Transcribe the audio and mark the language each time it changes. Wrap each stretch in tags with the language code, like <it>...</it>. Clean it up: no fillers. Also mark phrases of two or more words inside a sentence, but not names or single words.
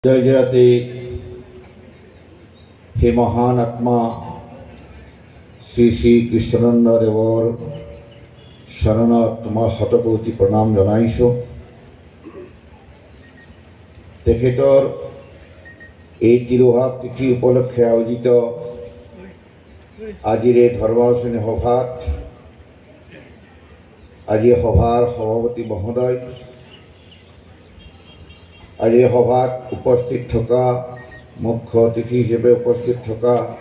<as>জয় জয়তে হে মহান আত্মা শ্ৰী শ্ৰী কৃষ্ণানন্দ দেৱৰ শৰণাত্মা শতকোটি প্ৰণাম জনাইছো। तेखेतर এই তিৰোভাৱ তিথি উপলক্ষে আয়োজিত আজিৰ এই ধৰ্মালোচনী সভাত আজি সভাৰ সভাপতি মহোদয়, আজিৰ সভাত উপস্থিত থকা মুখ্য অতিথি হিচাপে উপস্থিত থকা</as>